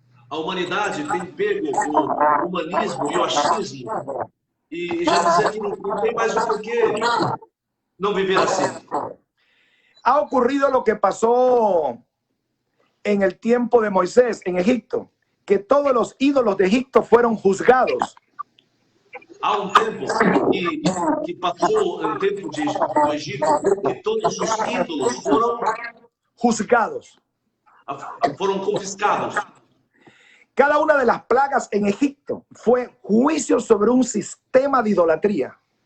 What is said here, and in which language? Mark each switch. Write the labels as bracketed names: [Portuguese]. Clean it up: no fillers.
[Portuguese] A humanidade tem pego o humanismo e o achismo e já dizia que não tem mais o porquê não viver assim. [Spanish] Ha ocurrido lo que pasó en el tiempo de Moisés en Egipto, que todos los ídolos de Egipto fueron juzgados. [Portuguese] Há tempo que passou um tempo do Egito que todos os ídolos foram [Spanish] juzgados. [Portuguese] Foram confiscados. [Spanish] Cada una de las plagas en Egipto fue juicio sobre un sistema de idolatría.